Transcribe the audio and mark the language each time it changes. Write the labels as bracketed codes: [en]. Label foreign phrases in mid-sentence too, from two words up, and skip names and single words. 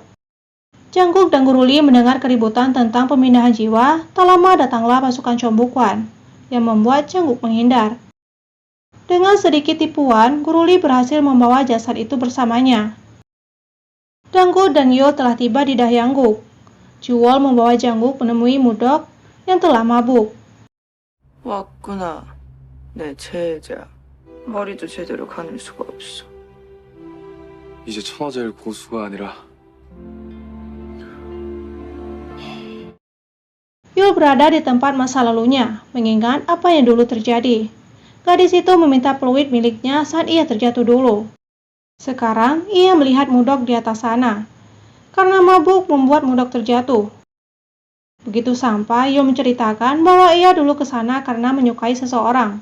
[id] Jangguk dan Guru Li mendengar keributan tentang pemindahan jiwa, tak lama datanglah pasukan Chongbukwan yang membuat Jangguk menghindar. Dengan sedikit tipuan, Guru Li berhasil membawa jasad itu bersamanya. Dangu dan Yul telah tiba di Dahyangguk. Juwol membawa Jangguk menemui Mudok yang telah mabuk. [ko] 왔구나, 내 체자. 머리도 제대로 가눌 수가 없어. 이제 천하제일 고수가 아니라 [id] Yul berada di tempat masa lalunya, mengingat apa yang dulu terjadi. Gadis itu meminta peluit miliknya saat ia terjatuh dulu. Sekarang, ia melihat Mudok di atas sana. Karena mabuk membuat Mudok terjatuh. Begitu sampai, Yul menceritakan bahwa ia dulu ke sana karena menyukai seseorang.